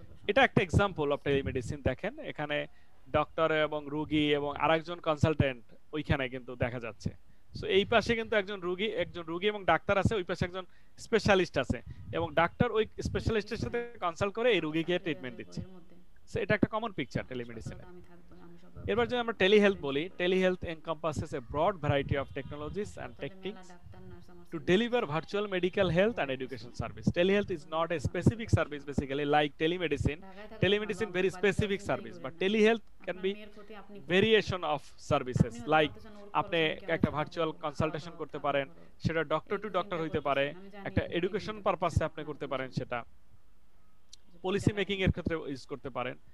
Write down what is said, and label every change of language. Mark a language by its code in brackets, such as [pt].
[bn] এটা একটা example of telemedicine. দেখেন এখানে ডক্টর এবং রোগী এবং আরেকজন কনসালটেন্ট ওইখানে কিন্তু দেখা যাচ্ছে। সো এই পাশে কিন্তু একজন রোগী এবং ডাক্তার আছে, ওই পাশে একজন স্পেশালিস্ট আছে, এবং ডাক্তার ওই স্পেশালিস্টের সাথে কনসাল্ট করে এই রোগীকে ট্রিটমেন্ট দিচ্ছে। সো এটা একটা কমন পিকচার টেলিমেডিসিনের। এবার যদি আমরা টেলিহেলথ বলি, [en] Telehealth encompasses a broad variety of technologies and techniques to deliver virtual medical health and education service. Telehealth is not a specific service basically like telemedicine. Telemedicine very specific service, but telehealth can be variation of services like [bn] আপনি একটা virtual consultation করতে পারেন, সেটা doctor two doctor হইতে পারে, একটা education পারপাসে আপনি করতে পারেন, সেটা পলিসি মেকিং এর ক্ষেত্রে ইউজ করতে পারেন।